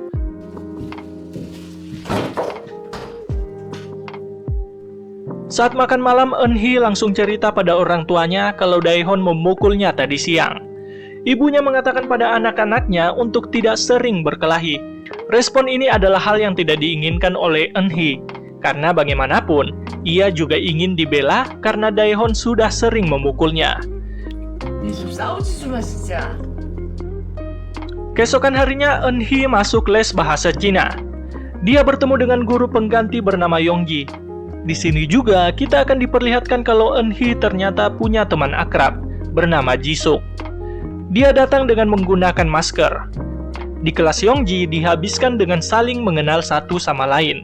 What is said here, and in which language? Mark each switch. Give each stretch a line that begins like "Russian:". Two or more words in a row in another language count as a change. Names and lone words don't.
Indonesian: Saat makan malam, Eunhee langsung cerita pada orang tuanya kalau Daehon memukulnya tadi siang. Ibunya mengatakan pada anak-anaknya untuk tidak sering berkelahi. Respon ini adalah hal yang tidak diinginkan oleh Eunhee, karena bagaimanapun, ia juga ingin dibela karena Daehon sudah sering memukulnya.
Korean: 니좀 싸우지 좀 마, 진짜.
Indonesian: Keesokan harinya, Eunhee masuk les bahasa Cina. Dia bertemu dengan guru pengganti bernama Yongji. Di sini juga kita akan diperlihatkan kalau Eunhee ternyata punya teman akrab bernama Jisuk. Dia datang dengan menggunakan masker. Di kelas Yongji dihabiskan dengan saling mengenal satu sama lain.